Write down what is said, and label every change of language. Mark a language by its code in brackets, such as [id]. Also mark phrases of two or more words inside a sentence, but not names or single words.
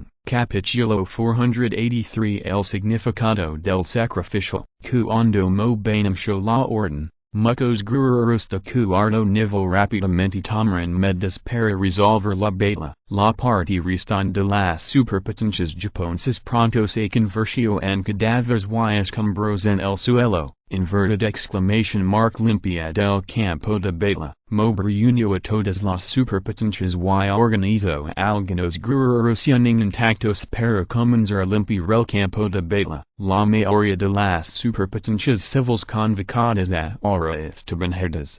[es] Capítulo 483 El significado del sacrificio, cuando Mob anunció la orden. Muchos guerreros de cuarto nivel rápidamente tomaron medidas para resolver la batalla. La parte restante de las superpotencias japonesas pronto se convirtió en cadáveres y escombros en el suelo. [en] Inverted exclamation mark [es] limpiad el campo de batalla. Mob reunió a todas las superpotencias y organizó a algunos guerreros intactos para comenzar a limpiar el campo de batalla. La mayoría de las superpotencias civiles convocadas ahora estaban herdas.